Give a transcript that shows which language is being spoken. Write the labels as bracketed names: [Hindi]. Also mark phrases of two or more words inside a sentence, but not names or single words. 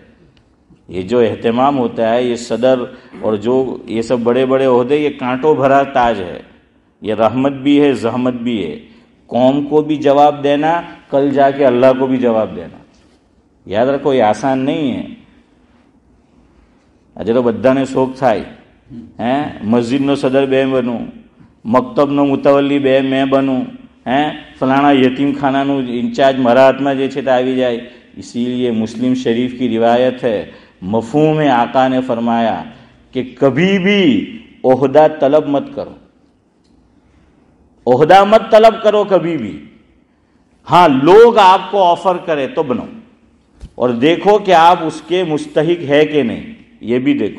[Urdu] یہ جو اہتمام ہوتا ہے، یہ صدر اور جو یہ سب بڑے بڑے عہدے، یہ کانٹوں بھرا تاج ہے. یہ رحمت بھی ہے، زحمت بھی ہے. قوم کو بھی جواب دینا، کل جا کے اللہ کو بھی جواب دینا. یاد رکھو یہ آسان نہیں ہے. [Gujarati] આજે તો બધાને શોખ થાય, મસ્જિદનો સદર બે બનવું, મક્તબનો મુતવલ્લી બે મેં બનું, ફલાણા यतीमखानाનું इंचार्ज મારા હાથમાં જે છે તે આવી જાય. [Urdu] اسی لیے مسلم شریف کی روایت ہے، مفہوم آقا نے فرمایا کہ کبھی بھی عہدہ طلب مت کرو، عہدہ مت طلب کرو کبھی بھی. ہاں، لوگ آپ کو آفر کرے تو بنو اور دیکھو کہ آپ اس کے مستحق ہے کہ نہیں، یہ بھی دیکھو.